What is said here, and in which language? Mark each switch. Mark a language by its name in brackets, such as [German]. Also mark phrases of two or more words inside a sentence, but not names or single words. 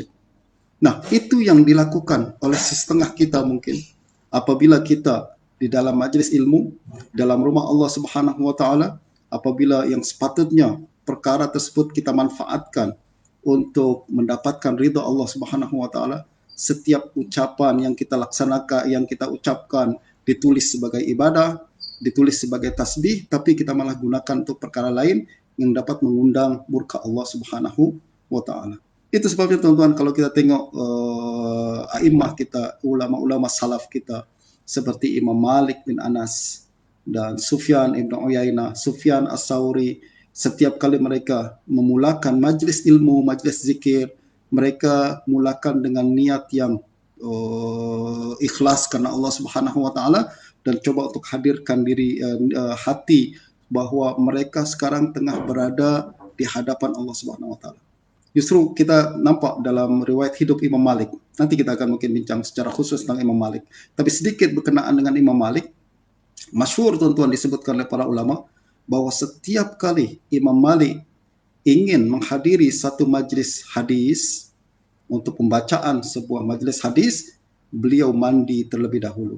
[Malay] Nah, itu yang dilakukan oleh setengah kita mungkin apabila kita di dalam majlis ilmu, dalam rumah Allah [Arabic] سبحانه وتعالى, [Malay] apabila yang sepatutnya perkara tersebut kita manfaatkan untuk mendapatkan ridha Allah [Arabic] سبحانه وتعالى, [Malay] setiap ucapan yang kita laksanakan, yang kita ucapkan ditulis sebagai ibadah, ditulis sebagai tasbih, tapi kita malah gunakan untuk perkara lain yang dapat mengundang murka Allah [Arabic] سبحانه وتعالى. [Malay] Itu sebabnya, tuan-tuan, kalau kita tengok a'immah kita, ulama-ulama salaf kita seperti Imam Malik bin Anas dan Sufyan ibn Uyainah, Sufyan as-Sauri, setiap kali mereka memulakan majlis ilmu, majlis zikir, mereka mulakan dengan niat yang ikhlas karena Allah [Arabic] سبحانه وتعالى, [Malay] dan coba untuk hadirkan diri hati bahwa mereka sekarang tengah berada di hadapan Allah [Arabic] سبحانه وتعالى. [Malay] Justru kita nampak dalam riwayat hidup Imam Malik. Nanti kita akan mungkin bincang secara khusus tentang Imam Malik. Tapi sedikit berkenaan dengan Imam Malik, masyhur, tuan-tuan, disebutkan oleh para ulama bahwa setiap kali Imam Malik ingin menghadiri satu majlis hadis, untuk pembacaan sebuah majlis hadis, beliau mandi terlebih dahulu.